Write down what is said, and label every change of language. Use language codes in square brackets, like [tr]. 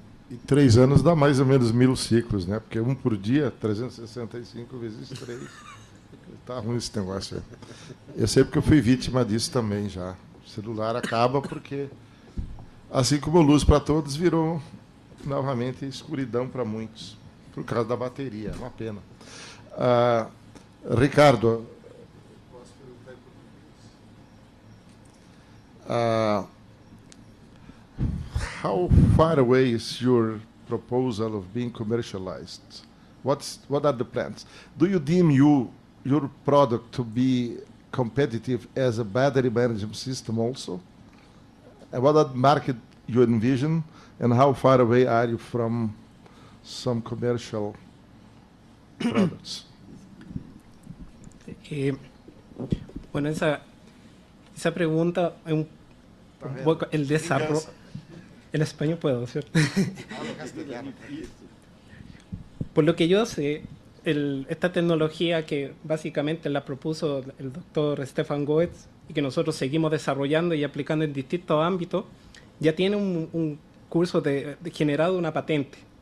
[pt] E 3 anos dá mais ou menos 1000 ciclos, né? Porque 1 por dia, 365 vezes 3. Tá ruim esse negócio aí. Eu sei porque eu fui vítima disso também já. O celular acaba porque, assim como Luz para Todos, virou novamente escuridão para muitos, por causa da bateria. É uma pena. [en] Ricardo, how far away is your proposal of being commercialized? What are the plans? Do you deem your product to be competitive as a battery management system also? And what are the market you envision, and how far away are you from some commercial products? [es] Bueno, esa pregunta es un poco el desarrollo. En español puedo, ¿cierto? Por lo que yo sé, esta tecnología que básicamente la propuso el doctor Stefan Goetz y que nosotros seguimos desarrollando y aplicando en distintos ámbitos, ya tiene un curso generado una patente.